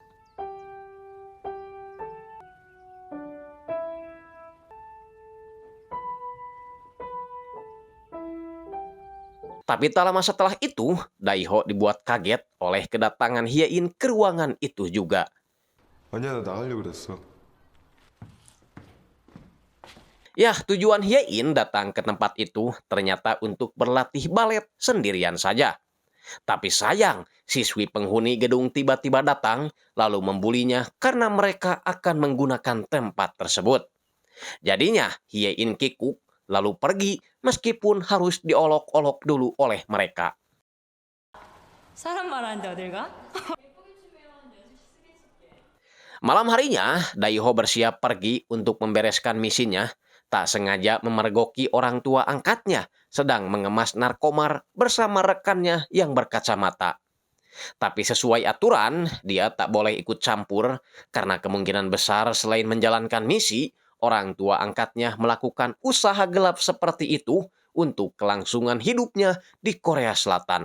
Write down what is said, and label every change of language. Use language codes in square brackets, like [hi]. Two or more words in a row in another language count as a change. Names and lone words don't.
[id] Tapi tak lama setelah itu, Daiho dibuat kaget oleh kedatangan Hyein ke ruangan itu juga. [ko] 아니야, 나 나가려고 그랬어. [id] Ya, tujuan Hyein datang ke tempat itu ternyata untuk berlatih balet sendirian saja. Tapi sayang, siswi penghuni gedung tiba-tiba datang lalu membulinya karena mereka akan menggunakan tempat tersebut. Jadinya Hyein kikuk lalu pergi meskipun harus diolok-olok dulu oleh mereka. [ko] 사람 말하는데 어딜 가? [id] Malam harinya, Daiho bersiap pergi untuk membereskan misinya, tak sengaja memergoki orang tua angkatnya sedang mengemas narkomar bersama rekannya yang berkacamata. Tapi sesuai aturan, dia tak boleh ikut campur karena kemungkinan besar selain menjalankan misi, orang tua angkatnya melakukan usaha gelap seperti itu untuk kelangsungan hidupnya di Korea Selatan.